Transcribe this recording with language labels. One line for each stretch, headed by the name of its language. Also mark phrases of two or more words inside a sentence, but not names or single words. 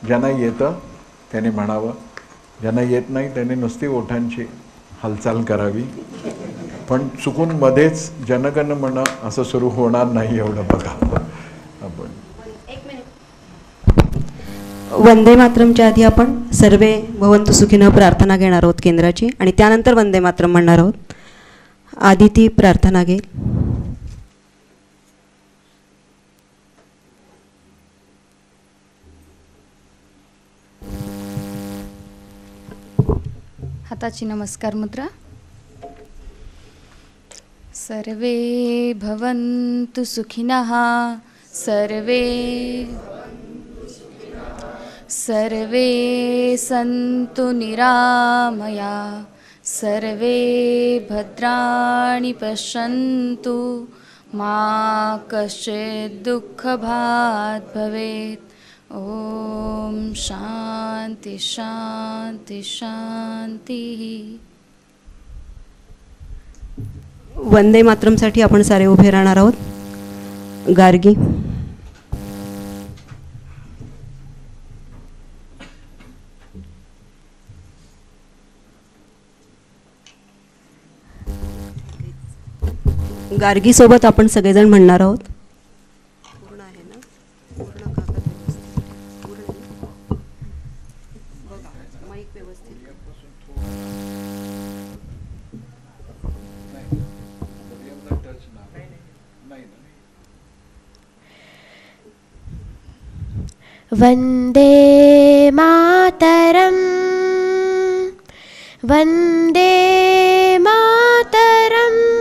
Marathi: ज्यांना येतं त्यांनी म्हणावं, ज्यांना येत नाही त्यांनी नुसती ओठांची हालचाल करावी, पण चुकून मध्येच जनगण मन असं सुरू होणार नाही एवढं बघा. आपण वंदे मातरमच्या आधी आपण
Sanskrit: सर्वे भवन्तु सुखिनः
Marathi: प्रार्थना घेणार आहोत केंद्राची, आणि त्यानंतर वंदे मातरम म्हणणार आहोत. आधी ती प्रार्थना घेईल. हाताची नमस्कार मुद्रा.
Sanskrit: सर्वे भवन्तु सुखिनः, सर्वे सन्तु निरामया, सर्वे भद्राणि पश्यन्तु, मा कश्चित् दुःखभाग् भवेत्. ओम शांति शांति शांति.
Marathi: वंदे मातरमसाठी आपण सारे उभे राहणार आहोत. गार्गी. गार्गी सोबत आपण सगळेजण म्हणणार आहोत. पूर्ण आहे ना? पूर्ण कागद व्यवस्थित. पूर्ण बघा, माईक व्यवस्थित. वंदे मातरम, वंदे मातरम.